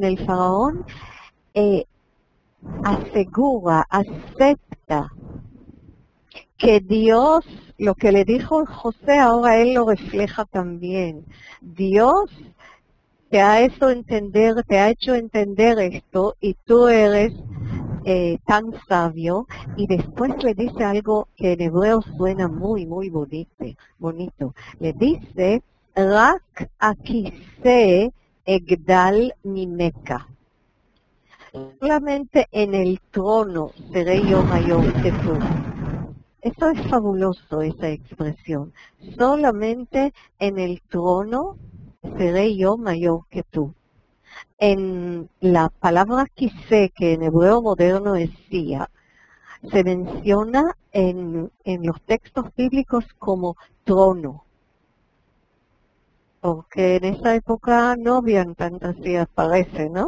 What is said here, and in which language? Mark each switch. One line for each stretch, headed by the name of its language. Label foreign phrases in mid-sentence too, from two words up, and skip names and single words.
Spanish: El faraón asegura, acepta que Dios, lo que le dijo José, ahora él lo refleja también. Dios te ha hecho entender esto y tú eres tan sabio, y después le dice algo que en hebreo suena muy, muy bonito. Le dice,
Hebrew: רק הכסא אגדל ממך.
Spanish: Solamente en el trono seré yo mayor que tú. Eso es fabuloso, esa expresión. Solamente en el trono seré yo mayor que tú. En la palabra kisé, que en hebreo moderno es silla, se menciona en los textos bíblicos como trono, porque en esa época no habían tantas sillas, parece, ¿no?